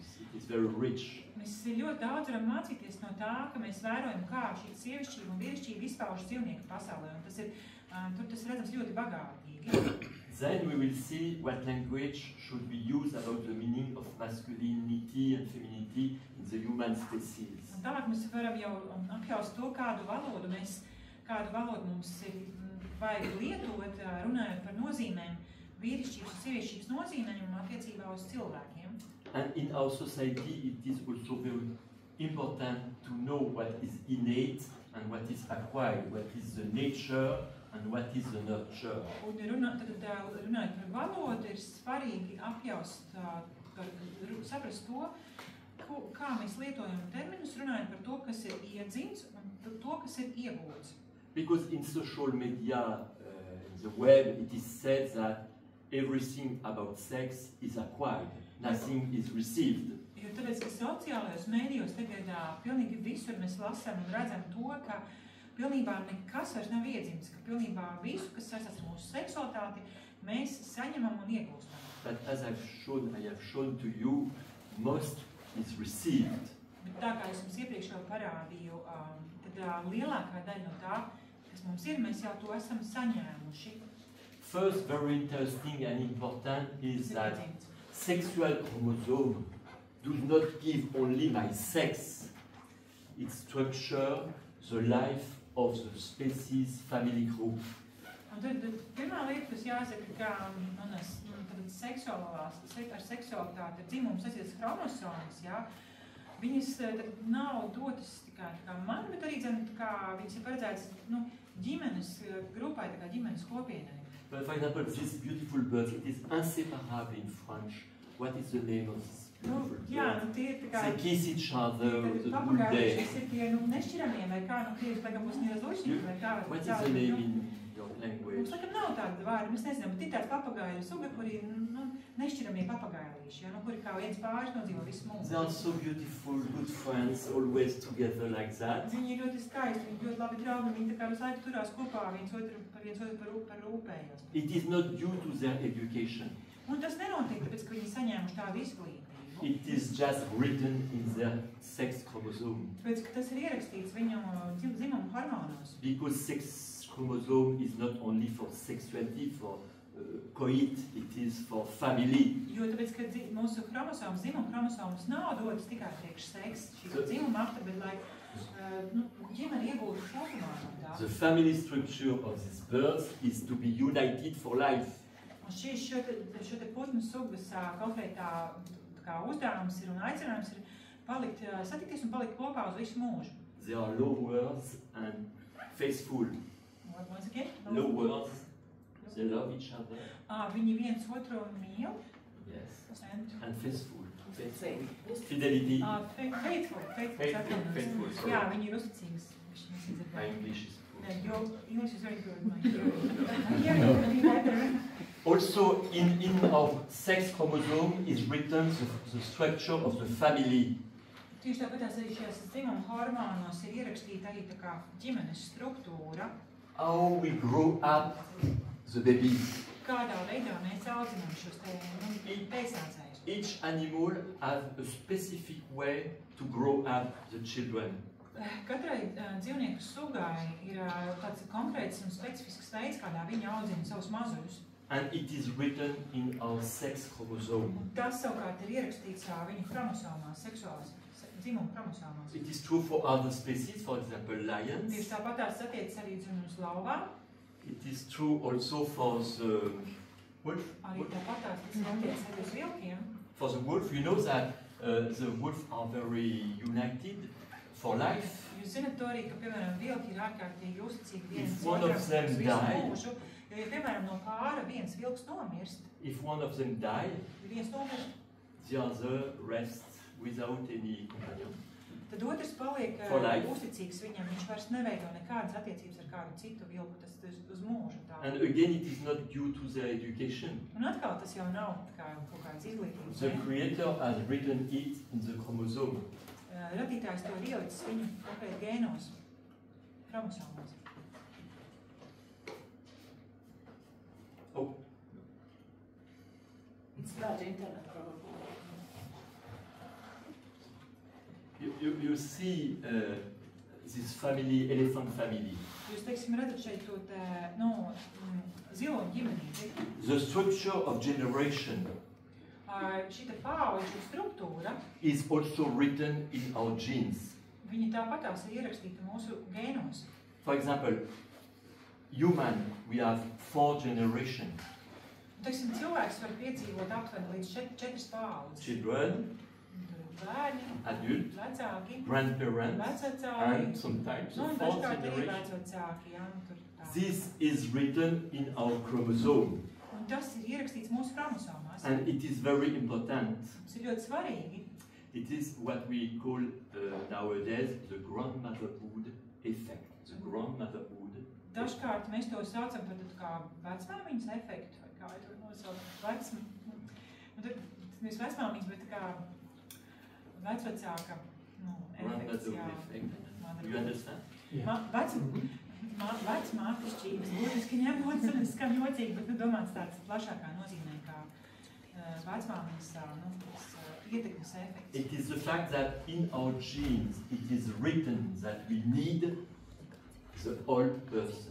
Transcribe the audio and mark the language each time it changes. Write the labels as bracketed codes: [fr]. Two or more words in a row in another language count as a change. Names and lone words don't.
[en] It is very rich. [lv] Mēs ļoti daudz varam mācīties no tā, ka mēs vērojam, kā šī sievišķība un vīrišķība izpaužas dzīvnieku pasaulē. Un tur tas redzams ļoti bagātīgi. [en] Then we will see what language should be used about the meaning of masculinity and femininity in the human species. [lv] Un tālāk mēs varam jau apjaust to, kādu valodu mums ir vajag lietot, runājot par nozīmēm, vīrišķības un sievišķības nozīmēm attiecībā uz cilvēkiem. [en] And in our society, it is also very important to know what is innate and what is acquired, what is the nature and what is the nurture. [lv] Un runājot par valodu, ir svarīgi apjaust, saprast to, kā mēs lietojam terminus, runājot par to, kas ir iedzimts un to, kas ir iegūts. [en] Because in social media, in the web, it is said that everything about sex is acquired, nothing is received. [lv] Jo tāpēc, ka sociālajos mēdījos tagad pilnīgi visur mēs lasām un redzam to, ka pilnībā nekas vairs nav iedzimts, ka pilnībā visu, kas saistās ar mūsu seksualitāti, mēs saņemam un iegūstam. [en] But as I have shown to you, most is received. [lv] Bet tā kā es jums iepriekš jau parādīju, tad lielākā daļa no tā, kas mums ir, mēs jau to esam saņēmuši. [en] First, very interesting and important is that sexual chromosome does not give only my sex. It structures the life of the species family group. [lv] Un tad pirmā lieta, kas jāsaka, ka ar seksualitāti, ar dzimumu saistītas chromosomas, viņas nav dotas tikai man, bet arī viņas ir paredzētas ģimenes grupai, ģimenes kopienai. [en] But for example, this beautiful bird, it is inseparable in French. What is the name of this beautiful bird? They kiss each other the whole day. What is the name in your language? [lv] Mums laikam nav tāda vārda, mēs nezinām, bet ir tāds papagāju suga, kuri nešķiramie papagājuši, kuri kā viens pāris nodzīvo visu mūsu. [en] They are so beautiful, good friends, always together like that. [lv] Viņi ir ļoti skaisti, viņi ļoti labi draugi, viņi tā kā visu laiku turās kopā viens otru par rūpējos. [en] It is not due to their education. [lv] Un tas nenotiek, tāpēc, ka viņi saņēmuši tādu izglītību. [en] It is just written in their sex chromosome. [lv] Tāpēc, ka tas ir ierakstīts viņu dzimumu hormonos. [en] Because sex chromosome is not only for sexuality, for coit, it is for family. [lv] Jo tāpēc, ka mūsu chromosomas, dzimumu chromosomas nav dotas tikai priekš seksa, šī dzimuma akta, bet lai ģimene iegūtu kopumā no tā. [en] The family structure of these birds is to be united for life. [lv] Un šo te putnu sugas konkrētā uzdevums ir un aicinājums ir satikties un palikt kopā uz visu mūžu. [en] They are lovers and faithful. Once again? Lovers, they love each other. [lv] Viņi viens otru mīl. [en] Yes. And faithful. Fidelity. Faithful. Faithful. [lv] Jā, viņi ir uzticīgas. [en] My English is poor. Yours is very good. Also, in our sex chromosome is written the structure of the family. [lv] Tieši tāpatās arī šajās dzimuma hormonos ir ierakstīta arī tā kā ģimenes struktūra. [en] How we grow up the babies. [lv] Kādā veidā mēs audzinām šos pēcnācējus. [en] Each animal has a specific way to grow up the children. [lv] Katrai dzīvnieku sugai ir tāds konkrēts un specifisks veids, kādā viņi audzina savus mazuļus. [en] And it is written in our sex chromosome. [lv] Tas savukārt ir ierakstīts viņu chromosomās, seksuālās dzimuma chromosomās. [en] It is true for other species, for example, lions. [lv] Tieši tāpatās attiecas arī uz lauvām. [en] It is true also for the wolf. [lv] Arī tāpatās tas attiecas arī uz vilkiem. [en] For the wolf, you know that the wolves are very united for life. [lv] Jūs zināt to arī, ka, piemēram, vilki ir ārkārtīgi uzticīgi viens otram uz visu mūžu. Jo, piemēram, no pāra viens vilks nomirst, [en] if one of them die, [lv] viens nomirst, [en] the other rests without any companion. [lv] Tad otrs paliek uzticīgs viņam, viņš vairs neveido nekādas attiecības ar kādu citu vilku, tas uz mūžu tā. [en] And again, it is not due to their education. [lv] Un atkal tas jau nav kaut kāds izglītības. [en] The Creator has written it in the chromosome. [lv] Radītājs to ir ielicis viņu konkrēti gēnos, chromosomās. Oh. [en] It's not internet probably. You see this family, elephant family. [lv] Jūs, teiksim, redzat šeit to ziloņu ģimenīti. [en] The structure of generation [lv] šita paauģu struktūra [en] is also written in our genes. [lv] Viņa tāpatās ir ierakstīta mūsu gēnos. [en] For example, human, we have 4 generations. [lv] Teiksim, cilvēks var piedzīvot aptuveni līdz 4 paaudzes. [en] Children, [lv] bērni, [en] adults, [lv] vecāki, [en] grandparents, [lv] vecāki, [en] and sometimes the 4th [lv] dažkārt arī [en] generation. [lv] vecāki, jā, tur tā. [en] This is written in our chromosome. [lv] Un tas ir ierakstīts mūsu chromosomās. [en] And it is very important. [lv] Tas ir ļoti svarīgi. [en] It is what we call nowadays the grandmotherhood effect. The grandmotherhood. [lv] Dažkārt mēs to saucam par kā vecmāmiņas efektu, vai kā to nosaukt. Nevis vecmāmiņas, bet kā vecvecāka efekts. [en] You understand? [lv] Vecmātišķības, būtiski ņemot, skan jocīgi, bet domāts tāds plašākā nozīmē kā vecmāmiņas ietekmes efekts. [en] It is the fact that in our genes it is written that we need the whole person.